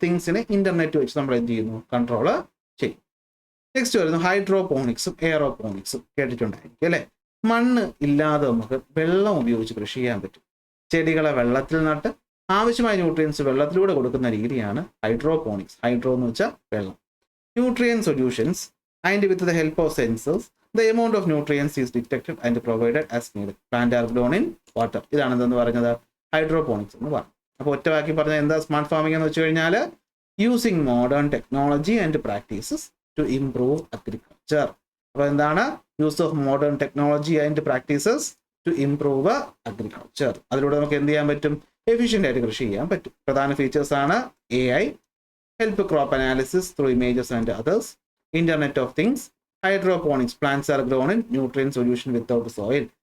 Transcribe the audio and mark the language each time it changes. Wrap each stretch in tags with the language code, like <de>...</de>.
<ml>തിങ്സിനെ internet വെച്ച് നമ്മൾ എന്ത് ചെയ്യുന്നു? കൺട്രോൾ ചെയ്യും. നെക്സ്റ്റ് വരുന്നു ഹൈഡ്രോപോണിക്സും എയറോപോണിക്സും. കേട്ടിട്ടുണ്ടായിരിക്കും അല്ലേ? മണ്ണ് ഇല്ലാതെ നമുക്ക് വെള്ളം ഉപയോഗിച്ച് കൃഷി ചെയ്യാൻ പറ്റും. ചെടികളെ വെള്ളത്തിൽ നട്ട് ആവശ്യമായ ന്യൂട്രിയൻസ് വെള്ളത്തിലൂടെ കൊടുക്കുന്ന രീതിയാണ് ഹൈഡ്രോപോണിക്സ്. ഹൈഡ്രോ എന്ന് വെച്ചാൽ വെള്ളം.</ml> <en>Nutrient solutions and with the help of sensors the amount of nutrients is detected and provided as needed. Plant are grown in water.</en> <ml>ഇതാണ് എന്തെന്ന് പറഞ്ഞത്? ഹൈഡ്രോപോണിക്സ് എന്ന് പറഞ്ഞു. അപ്പോൾ ഒറ്റ വാക്കി പറഞ്ഞാൽ എന്താ സ്മാർട്ട് ഫാമിംഗ് എന്ന് വെച്ച് കഴിഞ്ഞാൽ</ml> <en>Using modern technology and practices to improve agriculture.</en> <ml>അപ്പോൾ എന്താണ്?</ml> <en>Use of modern technology and practices to improve agriculture.</en> <ml>അതിലൂടെ നമുക്ക് എന്ത് ചെയ്യാൻ പറ്റും? എഫിഷ്യൻ്റ് ആയിട്ട് കൃഷി ചെയ്യാൻ പറ്റും. പ്രധാന ഫീച്ചേഴ്സ് ആണ്</ml> <en>AI, help crop analysis through images and others, internet of things, hydroponics, plants are grown in nutrient solution without soil.</en>